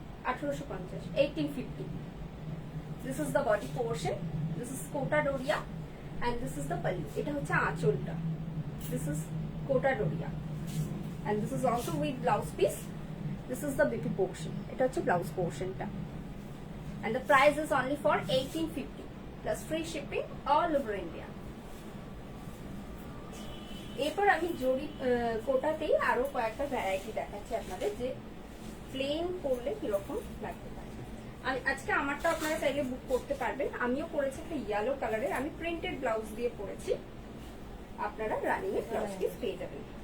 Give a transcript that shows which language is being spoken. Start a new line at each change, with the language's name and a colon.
English: 1850 1850। This is the body portion, this is Kota Doria and this is the pallu.
Bangla: এটা হচ্ছে আঁচলটা,
English: this is Kota Doria and this is also with blouse piece. This is the BP portion.
Bangla: এটা হচ্ছে blouse পোর্শনটা
English: and the price is only for 1850 plus free shipping all over India.
Bangla: এরপর আমি জরি কোটাতেই আরো কয়েকটা ভ্যারাইটি দেখাচ্ছি আপনাদের, যে প্লেন পরলে কিরকম লাগতে পারে। আজকে আমারটা আপনারা চাইলে বুক করতে পারবেন। আমিও করেছি একটা ইয়েলো কালারের, আমি প্রিন্টেড ব্লাউজ দিয়ে পরেছি, আপনারা রানিং এর ব্লাউজ পিস পেয়ে যাবেন।